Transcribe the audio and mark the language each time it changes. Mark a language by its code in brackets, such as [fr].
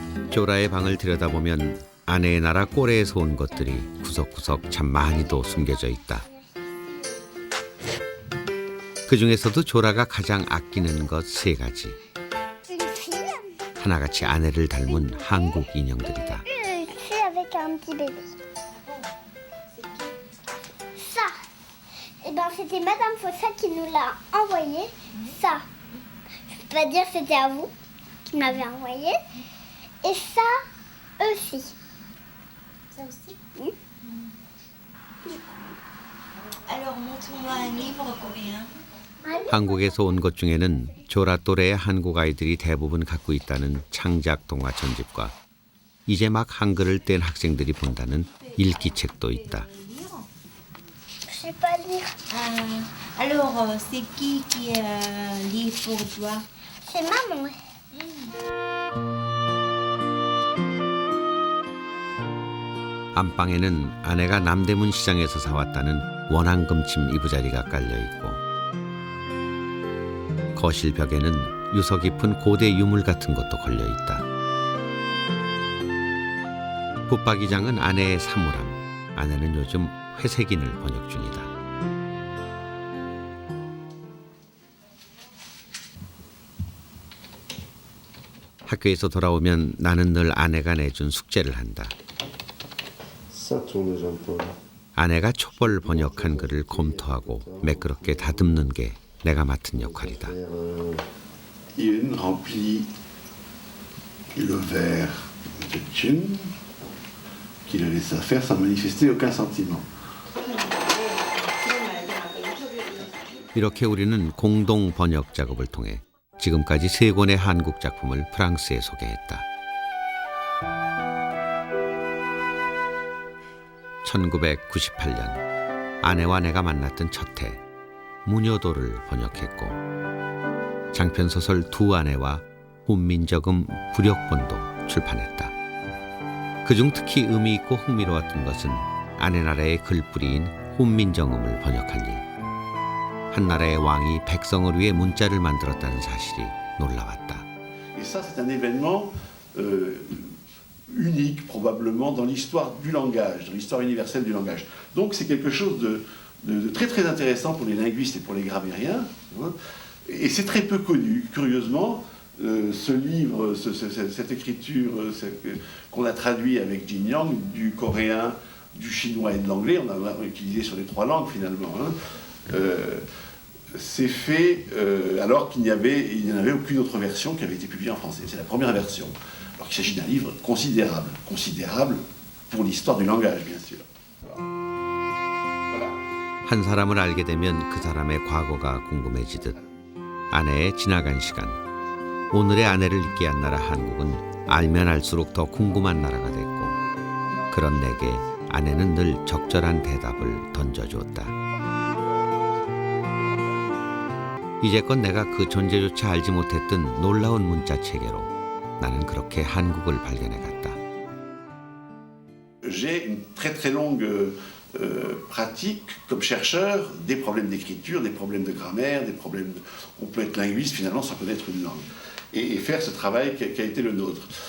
[ko] 조라의 방을 들여다보면 아내의 나라 꼬레에서 온 것들이 구석구석 참 많이도 숨겨져 있다. 그 중에서도 조라가 가장 아끼는 것 3가지. [fr] Une fille. [ko] 하나같이 아내를 닮은 한국 인형들이다. [fr] Une fille avec un petit bébé. Ça. Eh ben, c'était Madame Fossa qui nous l'a envoyé. Ça. Je peux pas dire que c'était à vous qui me l'avez envoyé. Et ça aussi. Ça aussi. Oui. Alors montre-moi un livre coréen. [ko] 한국에서 온 것 중에는 조라 또래의 한국 아이들이 대부분 갖고 있다는 창작 동화 전집과 이제 막 한글을 뗀 학생들이 본다는 읽기 책도 있다. [fr] Je sais pas lire. Alors c'est qui lit pour toi? C'est maman. [ko] 안방에는 아내가 남대문 시장에서 사왔다는 원앙금침 이부자리가 깔려 있고 거실 벽에는 유서 깊은 고대 유물 같은 것도 걸려 있다. 붙박이장은 아내의 사물함. 아내는 요즘 회색인을 번역 중이다. 학교에서 돌아오면 나는 늘 아내가 내준 숙제를 한다. 아내가 초벌 번역한 글을 검토하고 매끄럽게 다듬는 게 내가 맡은 역할이다. [fr] Il remplit le verre de Thune, qui le laissa faire sans manifester aucun sentiment. [ko] 이렇게 우리는 공동 번역 작업을 통해 지금까지 3권의 한국 작품을 프랑스에 소개했다. 1998년 아내와 내가 만났던 첫 해 무녀도를 번역했고 장편소설 두 아내와 훈민정음 부력본도 출판했다. 그중 특히 의미 있고 흥미로웠던 것은 아내 나라의 글뿌리인 훈민정음을 번역한 일. 한 나라의 왕이 백성을 위해 문자를 만들었다는 사실이 놀라웠다. [fr] Et ça, c'est un événement unique probablement dans l'histoire du langage, dans l'histoire universelle du langage. Donc c'est quelque chose de très très intéressant pour les linguistes et pour les grammairiens. Hein. Et c'est très peu connu, curieusement. Ce livre, cette écriture qu'on a traduit avec Jin Yang, du coréen, du chinois et de l'anglais, on a utilisé sur les 3 langues finalement. Hein. C'est fait alors qu'il n'y en avait aucune autre version qui avait été publiée en français. C'est la première version. Alors qu'il s'agit d'un livre considérable, considérable pour l'histoire du langage, bien sûr. Voilà. [ko] 한 사람을 알게 되면 그 사람의 과거가 궁금해지듯 아내의 지나간 시간, 오늘의 아내를 있게 한 나라 한국은 알면 알수록 더 궁금한 나라가 됐고 그런 내게 아내는 늘 적절한 대답을 던져주었다. 이제껏 내가 그 존재조차 알지 못했던 놀라운 문자 체계로 나는 그렇게 한국을 발견해 갔다. [fr] J'ai une très très longue pratique comme chercheur des problèmes d'écriture, des problèmes de grammaire, des problèmes. On peut être linguiste finalement sans connaître une langue et faire ce travail qui a été le nôtre.